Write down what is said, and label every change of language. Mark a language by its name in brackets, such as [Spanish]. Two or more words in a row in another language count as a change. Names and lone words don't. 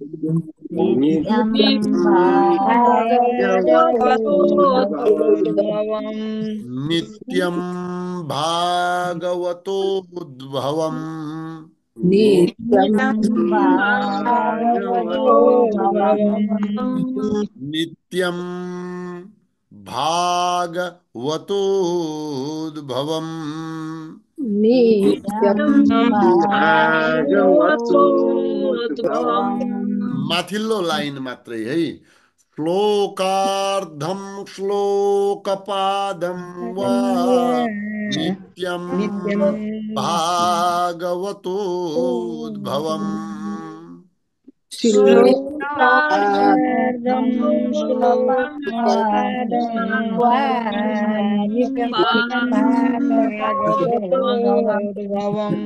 [Sanskrit] नित्यं भागवतोद्भवम्। नित्यं भागवतोद्भवम्। [Nepali] माथिल्लो लाइन मात्रै है। [Sanskrit] श्लोकार्धं श्लोकपादं वा नित्यं नित्यं भागवतोद्भवम् श्लोकार्धं श्लोकार्थं श्लोकपादं वा नित्यं भागवतोद्भवम्